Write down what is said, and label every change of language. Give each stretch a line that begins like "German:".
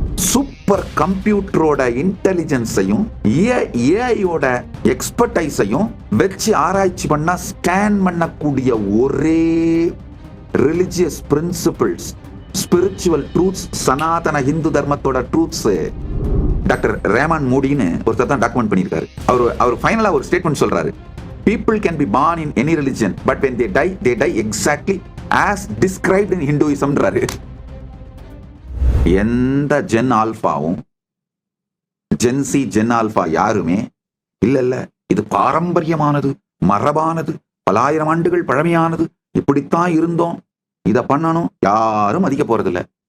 Tamil: Super கம்ப்யூட்டரோட இன்டெலிஜென்ஸையும் ஏஐயோட எக்ஸ்பர்டைஸையும் வச்சு ஆராய்ச்சி பண்ணா ஸ்கேன் பண்ணக்கூடிய ஒரே ரிலிஜியஸ் பிரின்சிபிள்ஸ், ஸ்பிரிச்சுவல் ட்ரூத்ஸ், சனாதன ஹிந்து தர்மத்தோட ட்ரூத்ஸ் டாக்டர் ரேமான் மூடின்னு ஒருத்தர் தான் டாக்குமெண்ட் பண்ணியிருக்காரு. அவர் ஃபைனலா ஒரு ஸ்டேட்மெண்ட் சொல்றாரு.
English: People can be born in any religion, but when they die exactly as described in Hinduism.
Tamil: எந்த ஜென் ஆல்பாவும் ஜென்சி ஜென் ஆல்பா யாருமே இல்ல இது பாரம்பரியமானது, மரபானது, பலாயிரம் ஆண்டுகள் பழமையானது, இப்படித்தான் இருந்தோம், இத பண்ணணும் யாரும் மதிக்க போறதில்ல.